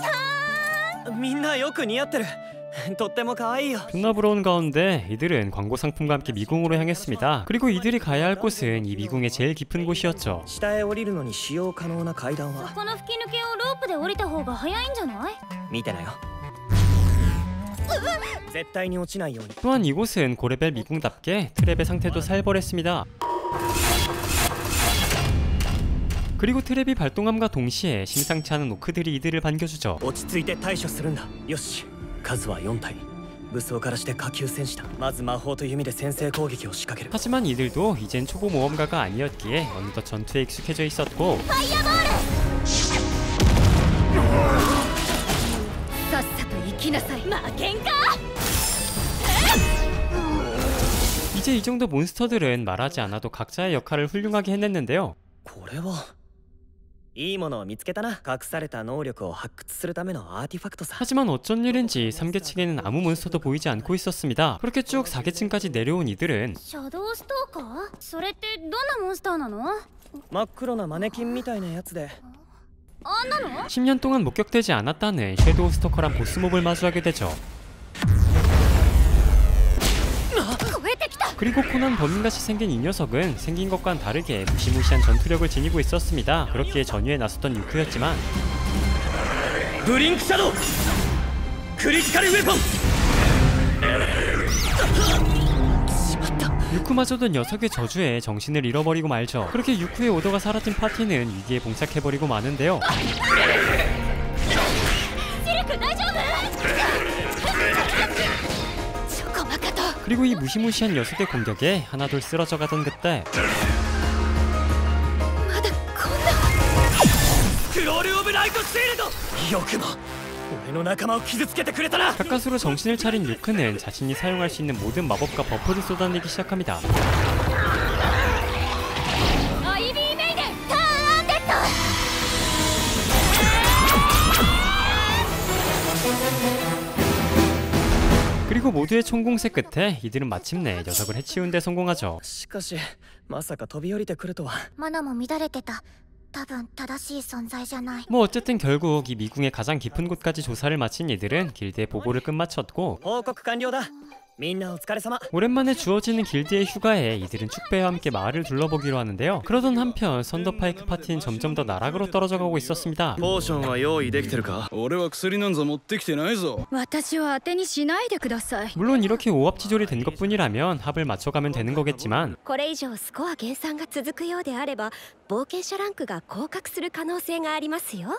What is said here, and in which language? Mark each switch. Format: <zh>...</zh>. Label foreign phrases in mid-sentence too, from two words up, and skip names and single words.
<ja>みんなよく似合ってる。とっても可愛いよ。</ja> <ko>존나 부러운 가운데 이들은 광고 상품과 함께 미궁으로 향했습니다. 그리고 이들이 가야 할 곳은 이 미궁의 제일 깊은 곳이었죠.</ko> <ja>下へ降りるのに使用可能な階段はこの吹き抜けをロープで降りた方が早いんじゃない？見てなよ。絶対に落ちないように。</ja> <ko>또한 이곳은 고레벨 미궁답게 트랩의 상태도 살벌했습니다. 그리고 트랩이 발동함과 동시에 심상치 않은 노크들이 이들을 반겨주죠.</ko> <ja>落ち着いて対処するんだ。よし、数は4体。武装からして下級戦士だ。まず魔法と弓で先制攻撃を仕掛ける。</ja> <ko>하지만 이들도 이젠 초보 모험가가 아니었기에 어느덧 전투에 익숙해져 있었고</ko> <ja>さっさと行きなさい。負けんか。</ja> <ko>이제 이 정도 몬스터들은 말하지 않아도 각자의 역할을 훌륭하게 해냈는데요.</ko> <ja>これはいいものを見つけたな。隠された能力を発掘するためのアーティファクトさ。</ja> <ko>하지만 어쩐 일인지 3계층에는 아무 몬스터도 보이지 않고 있었습니다. 그렇게 쭉 4계층까지 내려온 이들은</ko> <ja>シャドウストーカー？それってどんなモンスターなの？真っ黒なマネキンみたいなやつで、あんなの？</ja> <ko>10년 동안 목격되지 않았다는 섀도우 스토커란 보스몹을 마주하게 되죠.</ko> <ja>超えてきた。</ja> <ko>그리고 코난 범인같이 생긴 이 녀석은 생긴 것과는 다르게 무시무시한 전투력을 지니고 있었습니다. 그렇기에 전유에 나섰던 유크였지만</ko> <ja>ブリンクシャドウクリティカルウェポン。</ja> <ko>유크마저도 녀석의 저주에 정신을 잃어버리고 말죠. 그렇게 유크의 오더가 사라진 파티는 위기에 봉착해버리고 마는데요.</ko> <ja>シルク大丈夫？</ja> <ko>그리고 이 무시무시한 녀석의 공격에 하나둘 쓰러져 가던 그때</ko> <ja>まだこんな。クロールオブライトシールド。よくも俺の仲間を傷つけてくれたな。</ja> <ko>가까스로 정신을 차린 유크는 자신이 사용할 수 있는 모든 마법과 버프를 쏟아내기 시작합니다.</ko> <ja>アイビーメイデンターンアンデッド。</ja> <ko>그리고 모두의 총공세 끝에 이들은 마침내 녀석을 해치운 데 성공하죠.</ko> <ja>しかしまさか飛び降りてくるとは。マナも乱れてた。多分正しい存在じゃない。</ja> <ko>뭐 어쨌든 결국 이 미궁의 가장 깊은 곳까지 조사를 마친 이들은 길드의 보고를 끝마쳤고</ko> <ja>報告完了だ。みんなお疲れ様。</ja> <ko>오랜만에 주어지는 길드의 휴가에 이들은 축배와 함께 마을을 둘러보기로 하는데요. 그러던 한편 선더파이크 파티는 점점 더 나락으로 떨어져가고 있었습니다.</ko> <ja>ポーションは用意できてるか？俺は薬なんざ持ってきてないぞ。私は当てにしないでください。</ja> <ko>물론 이렇게 오합지졸이 된 것뿐이라면 합을 맞춰가면 되는 거겠지만</ko> <ja>これ以上スコア減算が続くようであれば冒険者ランクが降格する可能性がありますよ。</ja>